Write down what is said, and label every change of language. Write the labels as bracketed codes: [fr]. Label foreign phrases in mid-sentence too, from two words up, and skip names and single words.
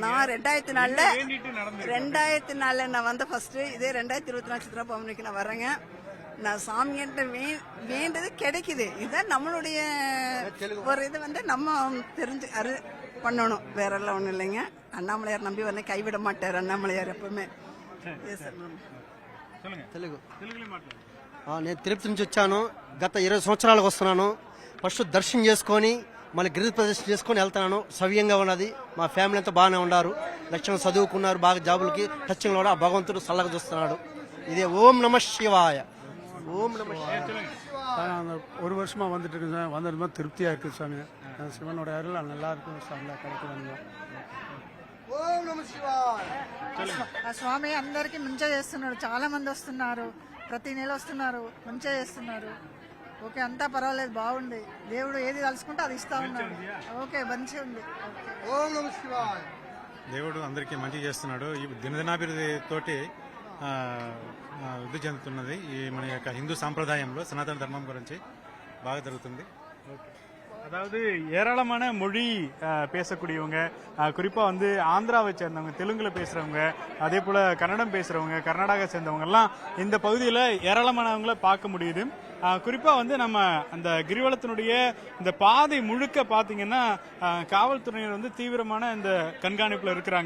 [ta] நான் 2004 நான் வந்த ஃபர்ஸ்ட். இதே 2024 சித்ரா பௌர்ணமிக்கு நான் வரேங்க. நான் சாமிகிட்ட வேண்டது கிடைக்குது. இதுதான் நம்மளுடைய ஒரு இது வந்து நம்ம தெரிஞ்சு பண்ணணும், வேற எல்லாம் ஒண்ணும் இல்லைங்க. அண்ணாமலையார் நம்பி வந்து கைவிட மாட்டார் అన్నామలయాர் எப்பவுமே. [te] నేను తిరుపతి నుంచి వచ్చాను. గత 20 సంవత్సరాలకు వస్తున్నాను. ఫస్ట్ దర్శనం చేసుకొని మళ్ళీ గిరి ప్రదర్శన చేసుకొని వెళ్తున్నాను. సవ్యంగా ఉన్నది. మా ఫ్యామిలీ అంతా బాగానే ఉన్నారు. లక్షణం చదువుకున్నారు, బాగా జాబులకి టచ్చింగ్లో కూడా ఆ భగవంతుడు చల్లగా చూస్తున్నాడు. ఇదే [sa] ఓం నమ శివాయ. ஓம் நம [ta] சிவாய. ஒரு வருஷமா வந்துட்டு இருக்கு சார். வந்தது மாதிரி திருப்தியா இருக்கு சாமி. சிவனோட அருள் நல்லா இருக்கும் சாமி. கிடைக்கும். [sa] ఓం నమ శివాయ. [te] ఆ స్వామి అందరికి మంచిగా చేస్తున్నాడు. చాలా మంది వస్తున్నారు, ప్రతి నెల వస్తున్నారు, మంచిగా చేస్తున్నారు. ఓకే, అంతా పర్వాలేదు, బాగుంది. దేవుడు ఏది తలుచుకుంటే అది ఇస్తా ఉన్నాడు. ఓకే, మంచిగా ఉంది. [sa] ఓం నమ శివాయ. [te] దేవుడు అందరికీ మంచి చేస్తున్నాడు. ఈ దినదినాభివృద్ధి తోటి వృద్ధి చెందుతున్నది. ఈ మన యొక్క హిందూ సాంప్రదాయంలో సనాతన ధర్మం గురించి బాగా జరుగుతుంది. [ta] அதாவது ஏராளமான மொழி பேசக்கூடியவங்க, குறிப்பா வந்து ஆந்திராவை சேர்ந்தவங்க, தெலுங்குல பேசுறவங்க, அதே போல கன்னடம் பேசுறவங்க, கர்நாடகா சேர்ந்தவங்க எல்லாம் இந்த பகுதியில் ஏராளமானவங்களை பார்க்க முடியுது. குறிப்பா வந்து நம்ம அந்த கிரிவலத்தினுடைய இந்த பாதை முழுக்க பாத்தீங்கன்னா காவல்துறையினர் வந்து தீவிரமான இந்த கண்காணிப்புல இருக்கிறாங்க.